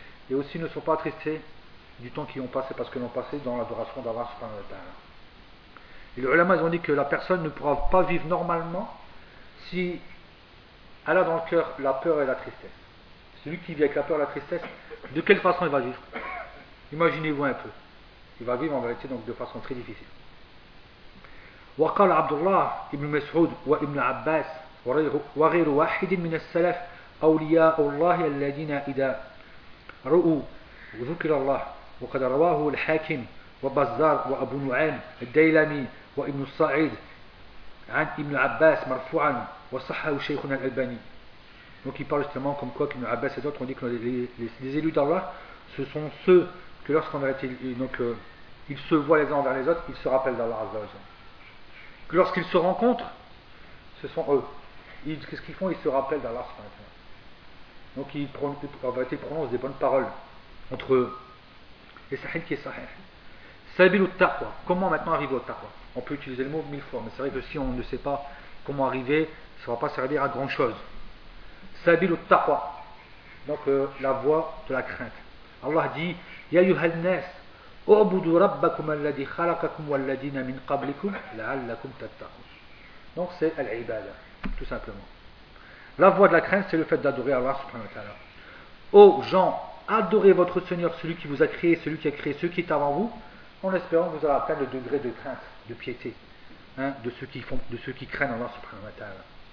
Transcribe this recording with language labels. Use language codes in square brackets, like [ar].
[fr] Et aussi ne sont pas attristés du temps qu'ils ont passé, parce qu'ils ont passé dans l'adoration d'Allah subhanahu wa ta'ala. Et les ulama, ils ont dit que la personne ne pourra pas vivre normalement si elle a dans le cœur la peur et la tristesse. Celui qui vit avec la peur et la tristesse, de quelle façon il va vivre? Imaginez-vous un peu. Il va vivre en vérité donc de façon très difficile. [ar] وقال عبد الله ابن مسعود وابن عباس وغير واحد من السلف أولياء الله الذين إذا رؤوا ذكر الله وقد رواه الحاكم وبزار وأبو نعيم الديلمي وابن الصعيد عن ابن عباس مرفوعا وصحه شيخنا الألباني. [fr] Donc il parle justement comme quoi qu'Ibn Abbas et d'autres ont dit que les élus d'Allah, ce sont ceux que lorsqu'on a été, donc ils se voient les uns envers les autres, ils se rappellent d'Allah Azza wa Jalla. Que lorsqu'ils se rencontrent, ce sont eux. Qu'est-ce qu'ils font? Ils se rappellent d'Allah Subhanahu wa Ta'ala. Donc ils prononcent des bonnes paroles entre eux. Et sahih qui est sahih. [ar] Sabil al-taqwa. [fr] Comment maintenant arriver au taqwa? On peut utiliser le mot mille fois, mais c'est vrai que si on ne sait pas comment arriver, ça ne va pas servir à grand chose. [ar] Sabil al-taqwa. [fr] Donc la voie de la crainte. Allah dit [ar] Ya yuhal nas. اعبدوا ربكم الذي خلقكم والذين من قبلكم لعلكم تتقون. [fr] Donc c'est العبادة, tout simplement. La voie de la crainte, c'est le fait d'adorer Allah subhanahu wa ta'ala. Ô gens, adorez votre Seigneur, celui qui vous a créé, celui qui a créé ceux qui est avant vous, en espérant que vous allez atteindre le degré de crainte, de piété, hein, de ceux qui craignent Allah subhanahu wa ta'ala.